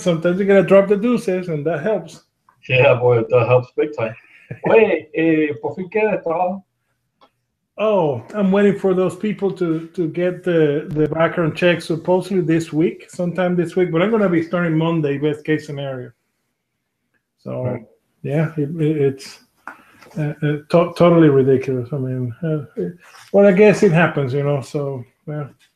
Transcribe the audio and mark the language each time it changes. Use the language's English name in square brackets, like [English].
[English] Sometimes you gotta drop the deuces, and that helps. Yeah, boy, that helps big time. [Spanish] Oye, ¿por fin qué de trabajo? [English] Oh, I'm waiting for those people to get the background check supposedly this week, sometime this week, but I'm going to be starting Monday, best case scenario. So, right. Yeah, it's totally ridiculous. I mean, well, I guess it happens, so, yeah.